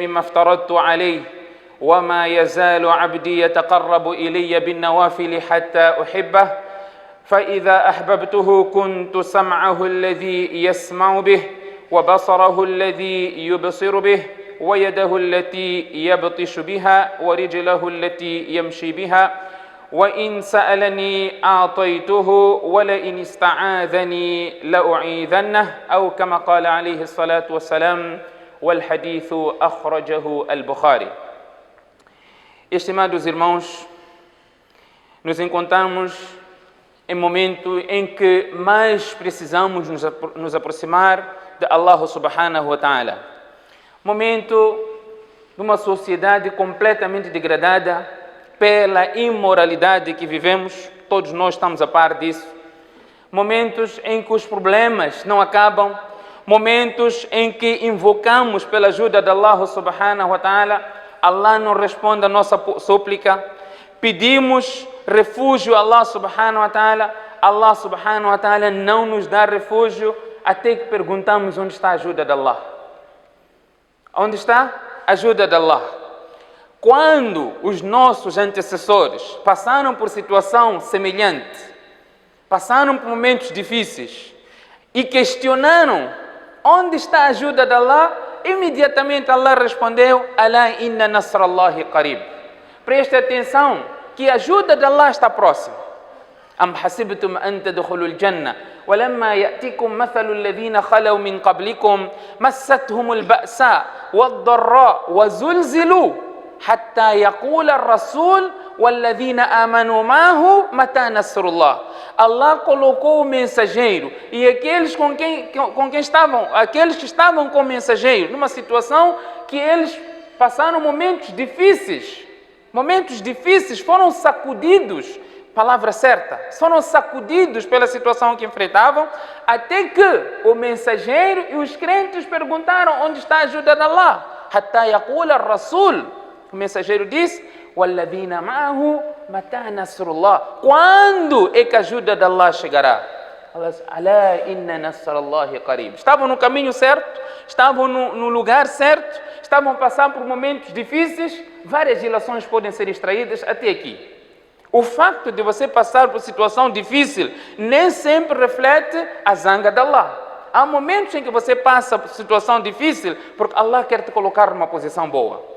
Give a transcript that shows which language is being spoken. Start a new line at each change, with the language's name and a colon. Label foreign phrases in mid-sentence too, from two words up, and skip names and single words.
Arabic: مما افترضت عليه وما يزال عبدي يتقرب إلي بالنوافل حتى أحبه فإذا أحببته كنت سمعه الذي يسمع به وبصره الذي يبصر به ويده التي يبطش بها ورجله التي يمشي بها وإن سألني أعطيته ولئن استعاذني لأعيذنه أو كما قال عليه الصلاة والسلام. والحديث أخرجه البخاري.
Portuguese: Estimados irmãos, nos encontramos em momento em que mais precisamos nos aproximar de Allah
Arabic: سبحانه وتعالى.
Portuguese: Momento de uma sociedade completamente degradada pela imoralidade que vivemos, todos nós estamos a par disso. Momentos em que os problemas não acabam, momentos em que invocamos pela ajuda de Allah
Arabic: سبحانه وتعالى,
Portuguese: Allah não responde a nossa súplica. Pedimos refúgio a Allah
Arabic: سبحانه وتعالى,
Portuguese: Allah
Arabic: سبحانه وتعالى
Portuguese: não nos dá refúgio, até que perguntamos onde está a ajuda de Allah. Onde está a ajuda de Allah? Quando os nossos antecessores passaram por situação semelhante, passaram por momentos difíceis e questionaram onde está a ajuda de Allah, imediatamente Allah respondeu:
Arabic: ألا إن نصر الله قريب.
Portuguese: Preste atenção que a ajuda de Allah está próxima.
Arabic: أم حسبتم أن تدخلوا الجنة ولما يأتكم مثل الذين خلوا من قبلكم مستهم البأساء والضراء وزلزلوا حتى يقول الرسول والذين آمنوا معه متى نصر الله.
Portuguese: Allah colocou o mensageiro e aqueles aqueles que estavam com o mensageiro numa situação que eles passaram momentos difíceis, foram sacudidos, palavra certa, foram sacudidos pela situação que enfrentavam, até que o mensageiro e os crentes perguntaram onde está a ajuda de Allah.
Arabic: حتى يقول الرسول.
Portuguese: O mensageiro diz:
Arabic: وَالَّذِينَ مَعَهُ مَتَى نَصْرُ اللَّهِ.
Portuguese: Quando é que a ajuda de Allah chegará? Allah diz:
Arabic: أَلَا إِنَّ نَصْرَ اللَّهِ قَرِيبٌ.
Portuguese: Estavam no caminho certo, estavam no lugar certo, estavam passando por momentos difíceis. Várias ilações podem ser extraídas até aqui. O facto de você passar por situação difícil nem sempre reflete a zanga de Allah. Há momentos em que você passa por situação difícil porque Allah quer te colocar numa posição boa.